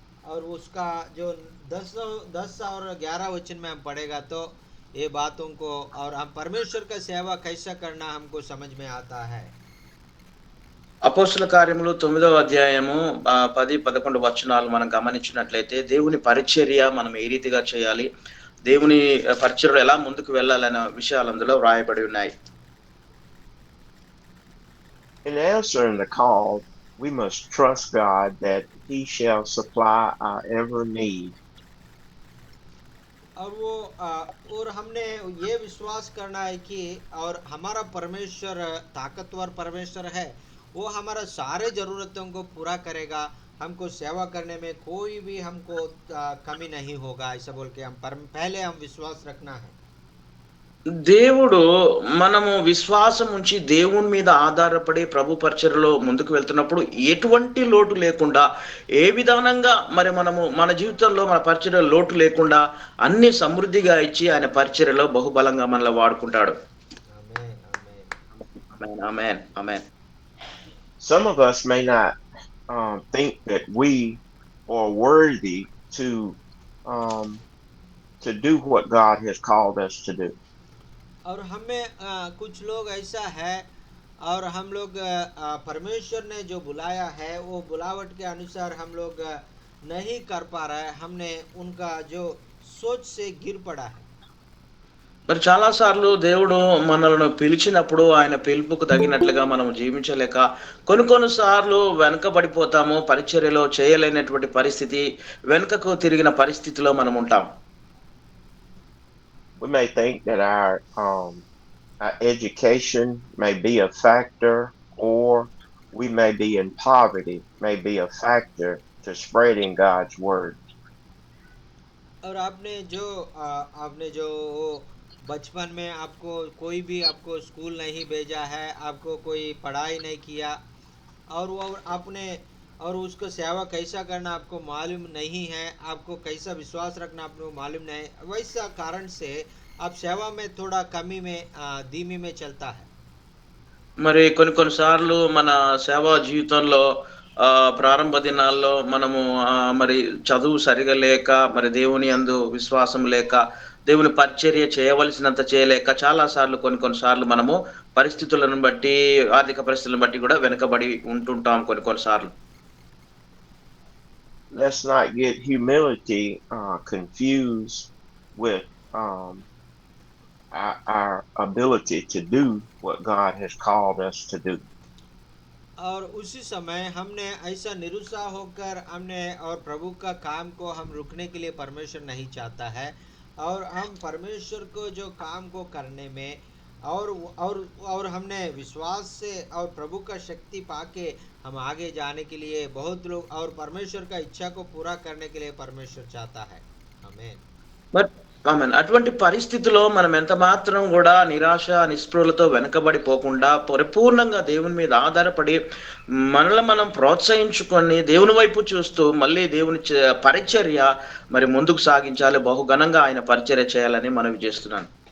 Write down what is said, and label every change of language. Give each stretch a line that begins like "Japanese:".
Hindi: और उसका जो 10 और 11 वचन में हम पढ़ेगा तो ये बातों को और हम परमेश्वर का सेवा कैसा करना हमको समझ में आता है।
Telugu: అపోస్తుల కార్యములు 9వ అధ్యాయము 10-11 వచనాలు మనం గమనించినట్లయితే దేవుని పరిచర్య మనం ఏ రీతిగా చేయాలి, దేవుని పరిచర్యలో ఎలా ముందుకు వెళ్ళాలనే విషయాలు అందులో వ్రాయబడి ఉన్నాయి.
English: In answering the call, we must trust God that He shall supply our every need.
Hindi: और वो और हमने ये विश्वास करना है कि और हमारा परमेश्वर ताकतवर परमेश्वर है, वो हमारा सारे ज़रूरतों को पूरा करेगा, हमको सेवा करने में कोई भी हमको कमी नहीं होगा, ऐसा बोल के हम पहले हम विश्वास रखना है।
Telugu: దేవుడు మనము విశ్వాసం ఉంచి దేవుని మీద ఆధారపడి ప్రభు పరిచర్యలో ముందుకు వెళ్తున్నప్పుడు ఎటువంటి లోటు లేకుండా, ఏ విధానంగా మరి మనము మన జీవితంలో మన పరిచర్యలో లోటు లేకుండా అన్ని సమృద్ధిగా ఇచ్చి ఆయన పరిచర్యలో బహుబలంగా మనల్ని వాడుకుంటాడు.
Hindi: आमीन, आमीन।
Telugu: ఆమేన్, ఆమేన్, ఆమేన్.
English: Some of us may not think that we are worthy um, to do what God has called us to do.
Hindi: और हमें कुछ लोग ऐसा है और हम लोग परमेश्वर ने जो बुलाया है वो बुलावट के अनुसार हम लोग नहीं कर पा रहे हैं, हमने उनका जो सोच से गिर पड़ा है।
Telugu: మరి చాలా సార్లు దేవుడు మనల్ని పిలిచినప్పుడు ఆయన పిలుపుకు తగినట్లుగా మనం జీవించలేక కొన్ని సార్లు వెనకబడిపోతాము, పరిచర్యలో చేయలేనటువంటి పరిస్థితి, వెనుకకు తిరిగిన పరిస్థితిలో మనం ఉంటాం.
English: We may think that our education may be a factor, or we may be in poverty, may be a factor to spreading God's word.
Hindi: और आपने जो बचपन में आपको कोई भी आपको स्कूल नहीं भेजा है, आपको कोई पढ़ाई नहीं किया और वो आपने और उसको सेवा कैसा करना आपको मालूम नहीं है, आपको कैसा विश्वास रखना आपको मालूम नहीं, वैसा कारण से आप सेवा में थोड़ा कमी में धीमी में चलता है।
Telugu: మరి కొన్నిసార్లు మన సేవా జీవితంలో ప్రారంభ దినాల్లో మనము మరి చదువు సరిగా లేక, మరి దేవుని యందు విశ్వాసం లేక, దేవుని పరిచర్య చేయవలసినంత చేయలేక చాలా సార్లు కొన్నిసార్లు మనము పరిస్థితులను బట్టి, ఆర్థిక పరిస్థితులను బట్టి కూడా వెనుకబడి ఉంటుంటాం కొన్నిసార్లు.
English: let's not get humility confused with um, our ability to do what God has called us to do.
Hindi: और उसी समय हमने ऐसा निरुत्साह होकर हमने और प्रभु का काम को हम रुकने के लिए परमेश्वर नहीं चाहता है। और हम परमेश्वर को जो काम को करने में और और हमने विश्वास से और प्रभु का शक्ति पाके हम आगे जाने के लिए बहुत लोग और परमेश्वर का इच्छा को पूरा करने के लिए परमेश्वर चाहता है। आमीन।
Telugu: మరి ఆమెన్ అటువంటి పరిస్థితిలో మనం ఎంత మాత్రం కూడా నిరాశ నిస్పృహలతో వెనకబడిపోకుండా పరిపూర్ణంగా దేవుని మీద ఆధారపడి మనల్ని మనం ప్రోత్సహించుకొని దేవుని వైపు చూస్తూ మళ్ళీ దేవుని పరిచర్య మరి ముందుకు సాగించాలి, బహుఘనంగా ఆయన పరిచర్య చేయాలని మనవి చేస్తున్నాను.